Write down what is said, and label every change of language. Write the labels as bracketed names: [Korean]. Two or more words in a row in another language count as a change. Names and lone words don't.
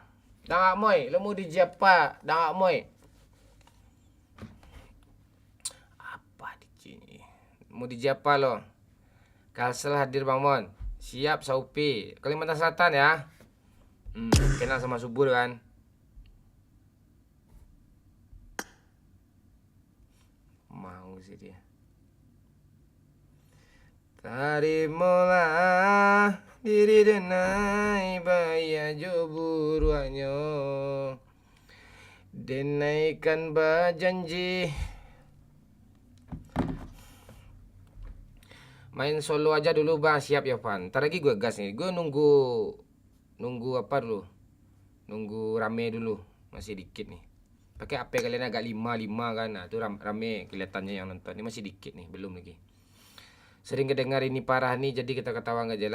[Indonesian] Dang Akmoy, lo mau DJ apa? Dang Akmoy. Apa DJ ini? Mau DJ apa lo? Kalsel hadir Bang Mon. Siap Saupi. Kalimantan Selatan ya. Kenal sama Subur kan? Mau sih dia. [Minangkabau] Tarimalah diri denai baya jo buruanyo. Denaikan bajanji. [Indonesian] Main solo aja dulu bang, siap ya Van. Ntar lagi gue gas nih, gue nunggu apa dulu, nunggu rame dulu, masih dikit nih. Pakai HP kalian agak 5 kan, nah itu rame kelihatannya yang nonton. Ini masih dikit nih, belum lagi. Sering kedengar ini parah nih, jadi kita ketawa nggak jelas.